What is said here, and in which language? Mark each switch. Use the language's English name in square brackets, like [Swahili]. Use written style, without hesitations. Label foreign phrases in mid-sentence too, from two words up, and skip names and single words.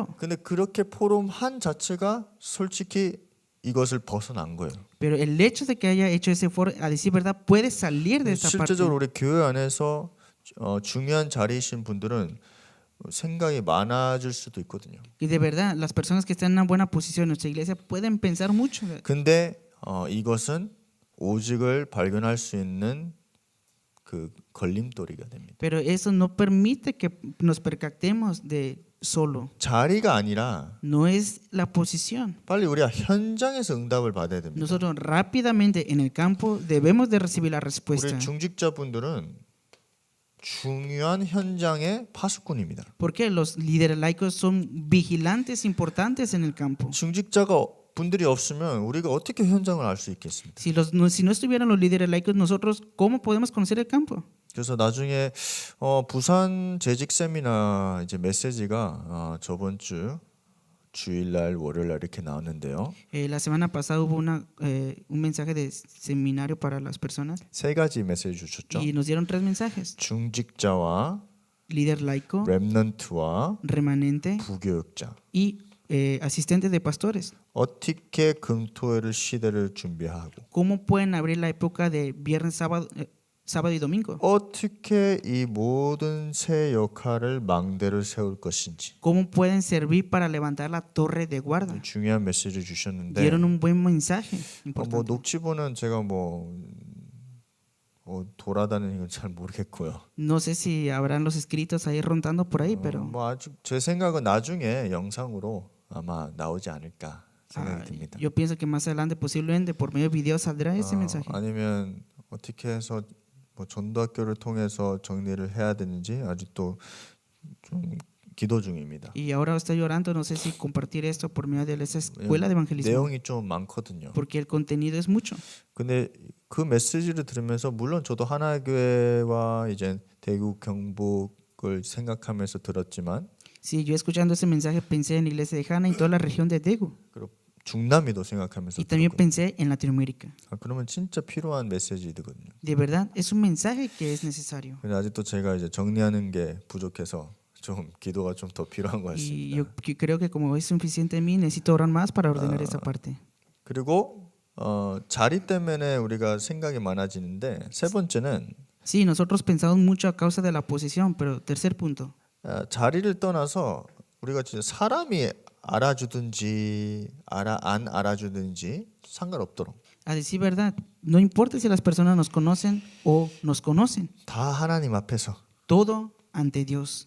[Korean] 근데 그렇게 포럼 한 자체가 솔직히 이것을 벗어난 거예요. [Spanish] Pero el hecho de que haya hecho ese foro, a decir verdad, puede salir de esta parte. [Korean] 실제적으로 우리 교회 안에서 중요한 자리이신 분들은 생각이 많아질 수도 있거든요. [Spanish] Y de verdad, las personas que están en una buena posición en nuestra iglesia pueden pensar mucho. [Korean] 근데 이것은 오직을 발견할 수 있는 그 걸림돌이가 됩니다. [Spanish] Pero eso no permite que nos percatemos de solo. [Korean] 자리가 아니라 [Spanish] No es la posición. [Korean] 빨리 우리가 현장에서 응답을 받아야 됩니다. [Spanish] Nosotros rápidamente en el campo debemos de recibir la respuesta. [Korean] 우리 중직자분들은 중요한 현장의 파수꾼입니다. [Spanish] Porque los líderes laicos son vigilantes importantes en el campo. [Korean] 중직자가 분들이 없으면 우리가 어떻게 현장을 알 수 있겠습니까? [Spanish] Si no estuvieran los líderes laicos, nosotros ¿cómo podemos conocer el campo? [Korean] 그래서 나중에 부산 재직 세미나 이제 메시지가 저번 주 주일날 월요일날 이렇게 나왔는데요. [Spanish] La semana pasada hubo un mensaje de seminario para las personas [Korean] 세 가지 메시지 주셨죠. [Spanish] y nos dieron 3 mensajes. [Korean] 중직자와 [Spanish] Líder laico, [Korean] 렘넌트와 [Spanish] remanente [Korean] 부교육자. [Spanish] y asistente de pastores. [Korean] 어떻게 금토일 시대를 준비하고 [Spanish] ¿Cómo pueden abrir la época de viernes, sábado y domingo? [Korean] 어떻게 이 모든 새 역할을 망대를 세울 것인지 [Spanish] ¿Cómo pueden servir para levantar la torre de guarda? [Korean] 중요한 메시지 주셨는데 [Spanish] Dieron un buen mensaje [Korean] 뭐 [Spanish] importante. [Korean] 녹취본은 제가 돌아다니는 건 잘 모르겠고요. [Spanish] No sé si habrán los escritos ahí rondando por ahí, pero [Korean] 뭐 아직 제 생각은 나중에 영상으로 아마 나오지 않을까 생각이 듭니다. [Spanish] yo pienso que más adelante posiblemente por medio de video saldrá ese mensaje. [Korean] 아니면 어떻게 해서 뭐 전도학교를 통해서 정리를 해야 되는지 아직도 좀 기도 중입니다. [Spanish] Y ahora estoy llorando, no sé si compartir esto por medio de esa escuela de evangelismo, [Korean] 내용이 좀 많거든요. [Spanish] porque el contenido es mucho. [Korean] 근데 그 메시지를 들으면서 물론 저도 하나교회와 이제 대구 경북을 생각하면서 들었지만 [Spanish] Sí, yo escuchando ese mensaje pensé en la iglesia de Hana y toda la región de Daegu. [Korean] 그리고 중남미도 생각하면서 [Spanish] Y también [Korean] 들었거든요. [Spanish] pensé en Latinoamérica. [Korean] 그러면 진짜 필요한 메시지거든요. [Spanish] De verdad, es un mensaje que es necesario. [Korean] 근데 아직도 제가 이제 정리하는 게 부족해서 좀 기도가 좀 더 필요한 것 [Spanish] Y [Korean] 같습니다. [Spanish] yo creo que como es suficiente en mí, necesito orar más para ordenar esa parte. [Korean] 그리고 자리 때문에 우리가 생각이 많아지는데 세 번째는 [Spanish] Sí, nosotros pensamos mucho a causa de la posición, pero tercer punto. [Korean] 자리를 떠나서 우리가 진짜 사람이 알아주든지 안 알아주든지 상관없도록 [Spanish] A decir verdad, no importa si las personas nos conocen o nos conocen, [Korean] 다 하나님 앞에서 [Spanish] todo ante Dios.